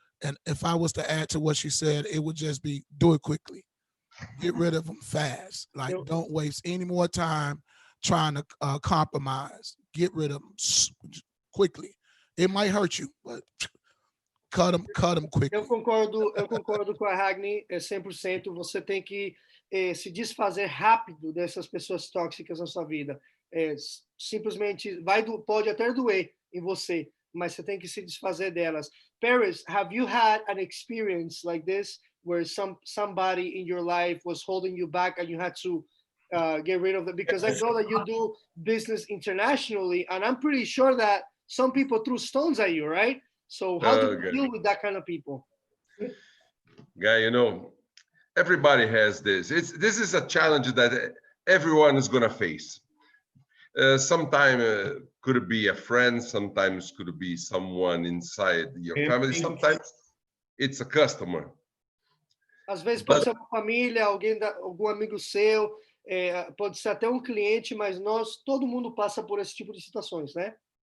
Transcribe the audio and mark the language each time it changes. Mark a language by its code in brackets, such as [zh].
[en] And if I was to add to what she said, it would just be do it quickly. Get rid of them fast. Like, don't waste any more time trying to compromise. Get rid of them quickly. It might hurt you, but cut them quickly. [pt] Eu concordo com a Ragni 100%. Você tem que se desfazer rápido dessas pessoas tóxicas na sua vida. Simplesmente pode até doer em você, mas você tem que se desfazer delas. [en] Paris, have you had an experience like this where somebody in your life was holding you back and you had to get rid of them? Because I know that you do business internationally, and I'm pretty sure that some people threw stones at you, right? So how do you deal with that kind of people? Guy, you know, everybody has this. This is a challenge that everyone is going to face. Sometimes could be a friend, sometimes could be someone inside your family, sometimes it's a customer. [pt] Às vezes pode ser uma família, algum amigo seu, pode ser até um cliente, mas todo mundo passa por esse tipo de situações, né?